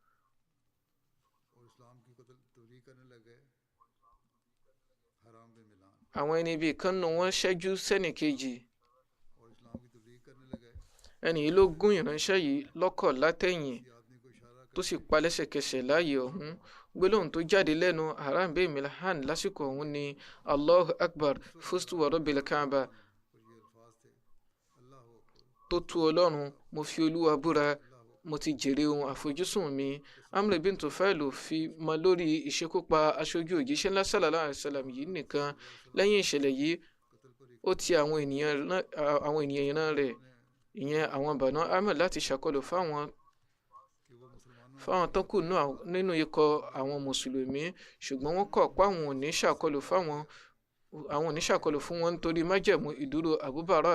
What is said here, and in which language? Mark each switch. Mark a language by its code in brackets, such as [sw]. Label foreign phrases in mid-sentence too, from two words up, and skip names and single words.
[yo] àwọn ẹni bíi kan nù wọ́n ṣẹ́jú sẹ́nìkejì. ẹni yìí ló gún ìránṣẹ́ yìí lọ́kọ̀ látẹ̀yìn tó sì pa lẹ́sẹ̀kẹsẹ̀ láàyè ọ̀hún. gbólóhùn tó jáde lẹ́nu Haram bin Milhan lásìkò ọ̀hún ni [ar] الله أكبر فزت ورب الكعبة. [yo] tó tú Ọlọ́run, mo fi Olúwa búra, mo ti jèrè ohun àfojúsùn mi. Amr bin Tufail fi mọ́ lórí ìṣekúpa aṣojú òjíṣẹ́ ńlá [ar] صلى الله عليه وسلم [yo] yìí nìkan. Lẹ́yìn ìṣẹ̀lẹ̀ yìí, ó ti àwọn ènìyàn ìran rẹ̀, ìyẹn àwọn Banu Amir, láti ṣàkọlù fáwọn tó kù nínú ikọ̀ àwọn mùsùlùmí, ṣùgbọ́n wọ́n kọ̀ pé àwọn ò ní ṣàkọlù fún wọn nítorí májẹ̀mú ìdúró Abu Bara.